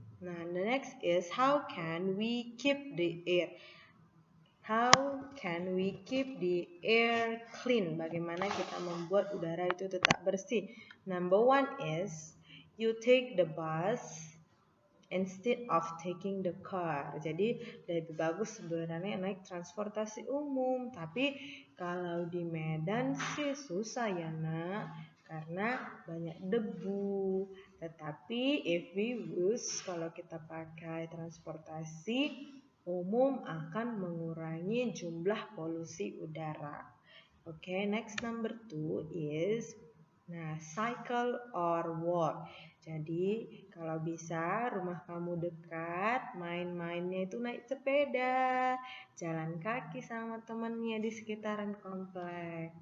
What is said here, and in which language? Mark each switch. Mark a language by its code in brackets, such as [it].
[en] Nah, the next is how can we keep the air? How can we keep the air clean? [id] Bagaimana kita membuat udara itu tetap bersih? [en] Number one is you take the bus instead of taking the car. [id] Jadi lebih bagus sebenarnya naik transportasi umum. Tapi kalau di Medan sih susah ya nak, karena banyak debu. Tetapi [en] if we use, [id] kalau kita pakai transportasi umum akan mengurangi jumlah polusi udara. [en] Okay, next number 2 is cycle or walk. [id] Jadi kalau bisa rumah kamu dekat, main-mainnya itu naik sepeda, jalan kaki sama temannya di sekitaran komplek.